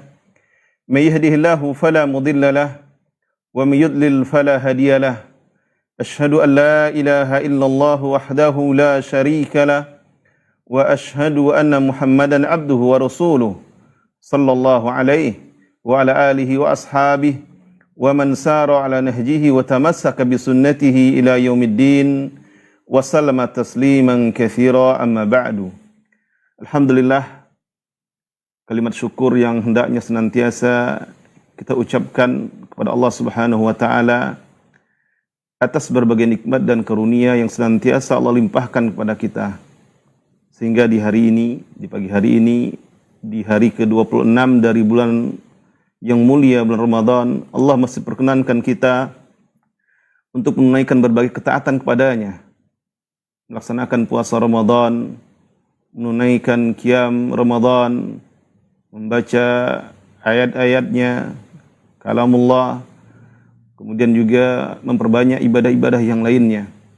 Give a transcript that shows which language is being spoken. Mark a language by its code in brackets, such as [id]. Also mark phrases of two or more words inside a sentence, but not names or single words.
[ar] من يهده الله فلا مضل له ومن يضلل فلا هادي له. أشهد أن لا إله إلا الله وحده لا شريك له وأشهد أن محمدا عبده ورسوله صلى الله عليه وعلى آله وأصحابه ومن سار على نهجه وتمسك بسنته إلى يوم الدين وسلم تسليما كثيرا أما بعد. [id] Alhamdulillah, kalimat syukur yang hendaknya senantiasa kita ucapkan kepada Allah [ar] سبحانه وتعالى [id] atas berbagai nikmat dan karunia yang senantiasa Allah limpahkan kepada kita. Sehingga di hari ini, di pagi hari ini, di hari ke-26 dari bulan yang mulia, bulan Ramadan, Allah masih perkenankan kita untuk menunaikan berbagai ketaatan kepadanya, melaksanakan puasa Ramadan, menunaikan qiyam Ramadan, membaca ayat-ayatnya, kalamullah, kemudian juga memperbanyak ibadah-ibadah yang lainnya.